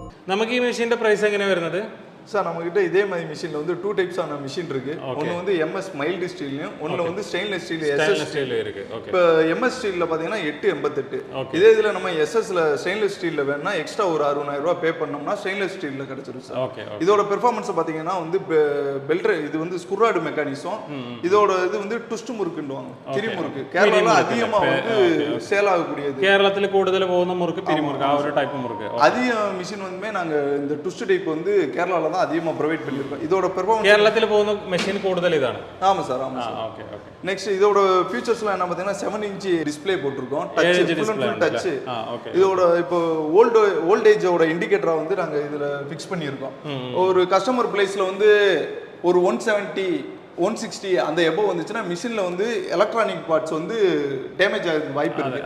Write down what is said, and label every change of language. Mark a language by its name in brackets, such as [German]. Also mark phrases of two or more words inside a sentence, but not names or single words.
[Malayalam] நமக்கு ഈ മെഷീന്റെ പ്രൈസ് എങ്ങനെ വരുന്നത്? [Tamil] சார் நம்மகிட்ட இதே மாதிரி மிஷினில் வந்து 2 டைப்ஸான மிஷின் இருக்கு. ஒன்று வந்து எம்எஸ் மைல்டு ஸ்டீல்லையும் ஒன்று வந்து [English] stainless steel SS [Tamil] ஸ்டீல் இருக்கு. இப்போ எம்எஸ் ஸ்டீலில் பார்த்தீங்கன்னா 888. இதே இதில் நம்ம எஸ்எஸ்ல ஸ்டெயின்லெஸ் ஸ்டீலில் வேணும்னா எக்ஸ்ட்ரா ஒரு 6,000 ரூபா பே பண்ணோம்னா ஸ்டெயின்லெஸ் ஸ்டீலில் கிடைச்சிடும் சார். ஓகே. இதோட பெர்ஃபார்மன்ஸ் பார்த்தீங்கன்னா வந்து பெல்ட் இது வந்து ஸ்குராடு மெக்கானிசம். இதோட இது வந்து ட்விஸ்ட் முறுக்குன்னுவாங்க, திரிமுறுக்கு. கேரளாவில் அதிகமாக வந்து சேல் ஆகக்கூடியது. கேரளத்தில் கூடுதல் போகுന്ന முறுக்கு திரிமுறுக்கு, ആ ஒரு டைப் முறுக்கு. அதிக மிஷின் வந்து நாங்கள் இந்த [English] twist type [Tamil] வந்து கேரளாவில் தான் அதிகமாக ப்ரொவைட் பண்ணியிருக்கோம். இதோட பெர்ஃபார்மன்ஸ் [Malayalam] കേരളത്തിൽ പോകുന്ന മെഷീൻ കൂടുതൽ ഇതാണ്. [Tamil] ஆமாம் சார், ஆமாம் சார். [English] OK OK. [Tamil] நெக்ஸ்ட் இதோட ஃபீச்சர்ஸ்லாம் என்ன பார்த்தீங்கன்னா 7 [English] inch display [Tamil] போட்டிருக்கோம். [English] Touch, full touch. [Tamil] இதோட இப்போ ஓல்டேஜோட இண்டிகேட்டரை வந்து நாங்கள் இதில் ஃபிக்ஸ் பண்ணியிருக்கோம். ஒரு கஸ்டமர் பிளேஸில் வந்து ஒரு 170 160 அந்த எபோ வந்துச்சுன்னா மிஷினில் வந்து [English] electronic parts [Tamil] வந்து டேமேஜ் ஆகிறதுக்கு வாய்ப்பு இருக்கு.